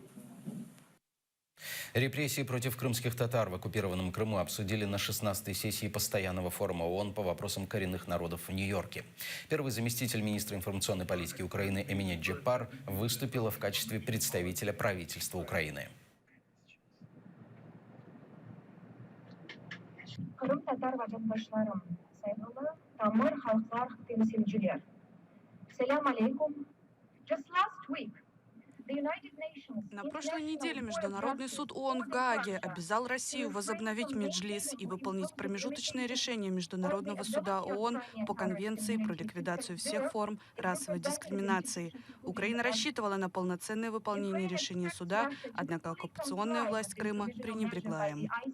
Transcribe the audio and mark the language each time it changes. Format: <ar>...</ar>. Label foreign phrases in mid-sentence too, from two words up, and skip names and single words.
<ru>Репрессии против крымских татар в оккупированном Крыму обсудили на 16-й сессии Постоянного форума ООН по вопросам коренных народов в Нью-Йорке. Первый заместитель министра информационной политики Украины Эмине Джепар выступила в качестве представителя правительства Украины.</ru> <crh>Крым татар vatandaşlarım, saygılı Tamır halklar temsilciler.</crh> <ar>سلام عليكم.</ar> <en>Just last week,</en> <ru>на прошлой неделе Международный суд ООН в Гааге обязал Россию возобновить Меджлис и выполнить промежуточное решение Международного суда ООН по Конвенции про ликвидацию всех форм расовой дискриминации. Украина рассчитывала на полноценное выполнение решения суда, однако оккупационная власть Крыма пренебрегла им.</ru>